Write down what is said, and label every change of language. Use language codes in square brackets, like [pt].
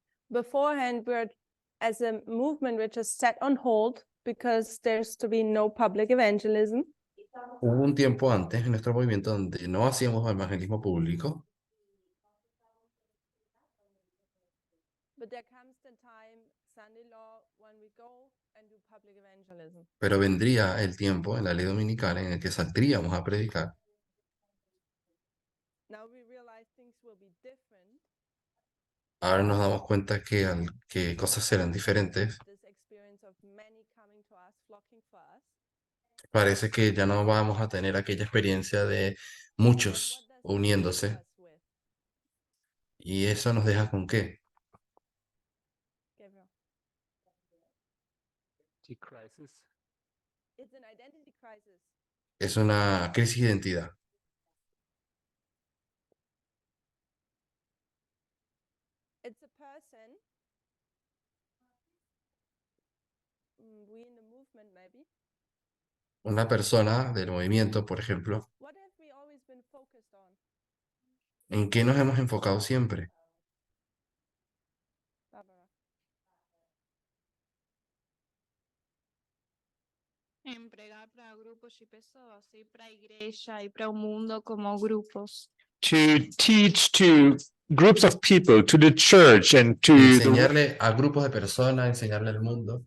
[en] Beforehand, we're as a movement which is set on hold because there's to be no public evangelism. [es] Hubo un tiempo antes en nuestro movimiento donde no hacíamos evangelismo público, [en] But there comes the time, Sunday law, when we go and do public evangelism. [es] pero vendría el tiempo en la ley dominical en el que saldríamos a predicar. [en] Now we realize things will be different. [es] Ahora nos damos cuenta que cosas serán diferentes. [en] This experience of many coming to us, flocking for us. [es] Parece que ya no vamos a tener aquella experiencia de [en] What [es] muchos [en] does this leave [es] uniéndose. [en] us with, [es] ¿Y eso nos deja con qué? [en] Gabriel? Crisis. It's an identity crisis. [es] Es una crisis de identidad. [en] It's a person. We in the movement, maybe. [es] Una persona del movimiento, por ejemplo, [en] What have we always been focused on? [es] ¿en qué nos hemos enfocado siempre? [en] Barbara. [pt] Em pregar para grupos de pessoas, e para a igreja e para o mundo como grupos. [en] To teach to groups of people, to the church and to the [es] Enseñarle a grupos de personas, enseñarle al mundo.